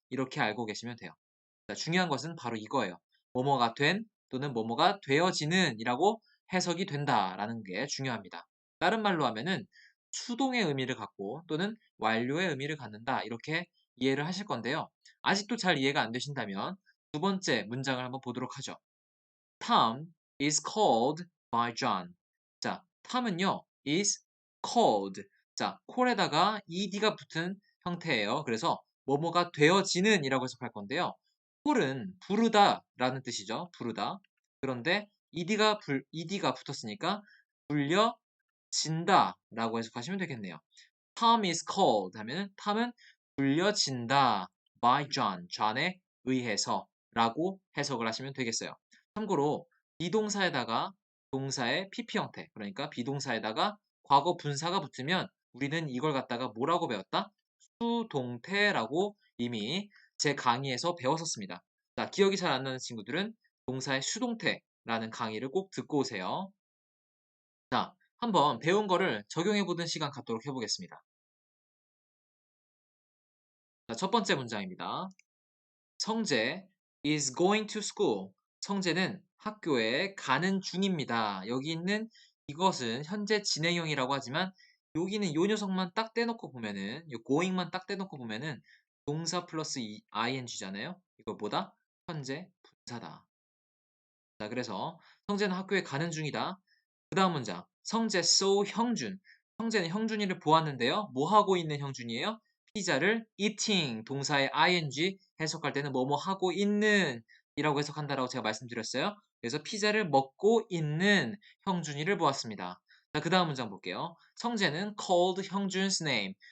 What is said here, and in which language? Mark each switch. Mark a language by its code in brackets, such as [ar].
[ko] 이렇게 알고 계시면 돼요. 자, 중요한 것은 바로 이거예요. 뭐뭐가 된 또는 뭐뭐가 되어지는 이라고 해석이 된다라는 게 중요합니다. 다른 말로 하면은 수동의 의미를 갖고 또는 완료의 의미를 갖는다 이렇게 이해를 하실 건데요. 아직도 잘 이해가 안 되신다면 두 번째 문장을 한번 보도록 하죠. [en] Tom is called by John. [ko] 자, Tom은요 [en] is called. [ko] 자, call에다가 ed가 붙은 형태예요. 그래서 뭐뭐가 되어지는 이라고 해석할 건데요. call은 부르다 라는 뜻이죠. 부르다. 그런데 ed가 붙었으니까 불려진다 라고 해석하시면 되겠네요. [en] Tom is called [ko] 하면 Tom은 불려진다 [en] by John, [ko] John에 의해서 라고 해석을 하시면 되겠어요. 참고로 비동사에다가 동사의 PP 형태, 그러니까 비동사에다가 과거 분사가 붙으면 우리는 이걸 갖다가 뭐라고 배웠다? 수동태라고 이미 제 강의에서 배웠었습니다. 자, 기억이 잘 안 나는 친구들은 동사의 수동태라는 강의를 꼭 듣고 오세요. 자, 한번 배운 거를 적용해보는 시간 갖도록 해보겠습니다. 자, 첫 번째 문장입니다. [en] 성재 is going to school. [ko] 성재는 학교에 가는 중입니다. 여기 있는 이것은 현재 진행형이라고 하지만 여기는 요 녀석만 딱 떼놓고 보면은 요 going만 딱 떼놓고 보면은 동사 플러스 ing잖아요. 이거 뭐다? 현재 분사다. 자, 그래서 성재는 학교에 가는 중이다. 그 다음 문장. 성재 [en] saw [ko] 형준. 성재는 형준이를 보았는데요. 뭐 하고 있는 형준이에요? 피자를 [en] eating [ko] 동사의 ing 해석할 때는 뭐뭐 하고 있는 이라고 해석한다라고 제가 말씀드렸어요. 그래서 피자를 먹고 있는 형준이를 보았습니다. 자, 그 다음 문장 볼게요. [en] 성재는 called 형준's name.